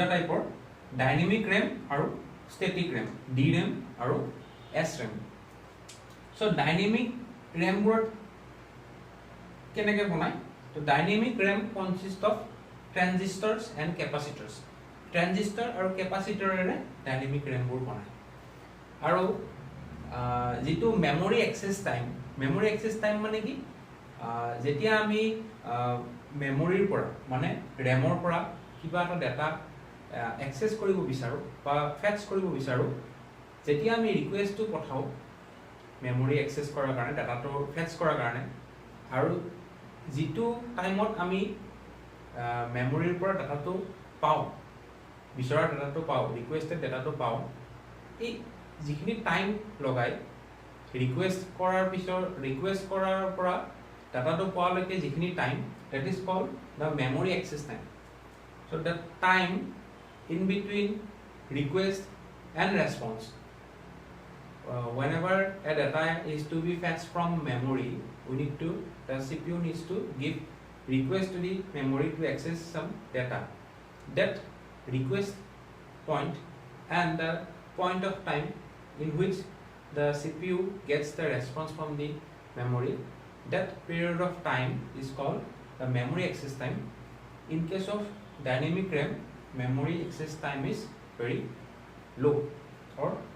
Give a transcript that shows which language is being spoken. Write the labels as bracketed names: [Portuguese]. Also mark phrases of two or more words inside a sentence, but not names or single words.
[English] টাইপৰ dynamic RAM আৰু static RAM DRAM আৰু SRAM so dynamic RAM [Assamese] বোৰ কেনেকৈ বনায় তো [English] dynamic RAM consists of transistors and capacitors transistor [Assamese] আৰু capacitoreৰে [English] dynamic RAM [Assamese] বোৰ বনায় আৰু যেটো [English] memory access time [Assamese] মানে কি যেতিয়া আমি মেমৰিৰ পৰা মানে ৰেমৰ পৰা কিবা এটা [English] data access [Assamese] কৰিব বিচাৰো বা ফেচ কৰিব বিচাৰো যেতিয়া আমি ৰিকুৱেষ্টটো পঠাও [English] memory access [Assamese] কৰাৰ কাৰণে ডাটাটো ফেচ কৰাৰ কাৰণে আৰু যেটো টাইমত আমি মেমৰিৰ পৰা ডাটাটো পাও বিচৰা ডাটাটো পাও ৰিকুৱেষ্টেড ডাটাটো পাও এই যিখিনি টাইম লগাই ৰিকুৱেষ্ট কৰাৰ পৰা ডাটাটো পোৱালৈকে যিখিনি টাইম [English] that is called the memory access time so the time in between request and response whenever a data is to be fetched from memory the CPU needs to give request to the memory to access some data that request point and the point of time in which the CPU gets the response from the memory that period of time is called the memory access time in case of dynamic RAM memory access time is very low or